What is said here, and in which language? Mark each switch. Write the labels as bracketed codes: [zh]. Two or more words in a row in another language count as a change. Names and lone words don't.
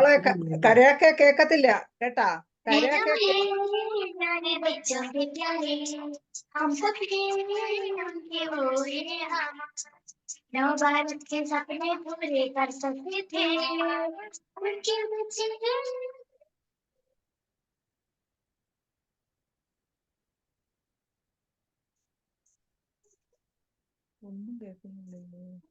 [ml] മോളെ കരയൊക്കെ കേക്കത്തില്ല കേട്ടാ. കരയൊക്കെ [hi] भारत के सपने पूरे कर सकते थे उनके बच्चे [ml] ഒന്നും കേൾക്കുന്നില്ലല്ലോ.